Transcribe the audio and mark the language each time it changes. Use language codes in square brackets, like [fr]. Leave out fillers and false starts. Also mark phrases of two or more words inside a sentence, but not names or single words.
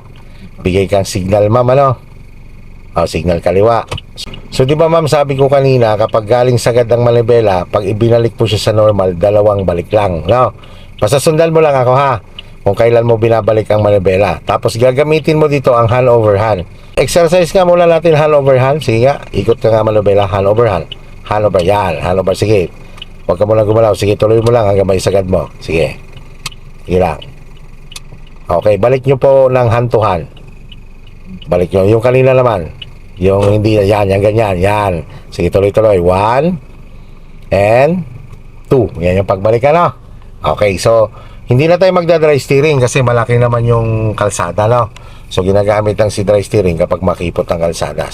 [tl] Bigay kang signal, ma'am, ano? Signal kaliwa. So, di ba, ma'am, sabi ko kanina, kapag galing sagad ang manibela, pag ibinalik po siya sa normal, dalawang balik lang, no? Basta sundan mo lang ako, ha? Kung kailan mo binabalik ang manibela. Tapos, gagamitin mo dito ang [en] hand over hand. [tl] Exercise nga muna natin [en] hand over hand. [tl] Sige nga, ikot ka nga manibela, [en] hand over hand. Hand over, yan, hand over, [tl] sige. Huwag ka muna gumalaw. Sige, tuloy mo lang hanggang may sagad mo. Sige. Sige lang. Okay, balik nyo po ng [en] hand to hand. [tl] Balik nyo. Yung kanina naman. Yung hindi, yan, yan, ganyan, yan. Sige, tuloy-tuloy. 1 and 2. Yan yung pagbalik, ano? Okay, so, hindi na tayo magda-dry steering kasi malaki naman yung kalsada, no? So, ginagamit lang si [en] dry steering [tl] kapag makipot ang kalsada.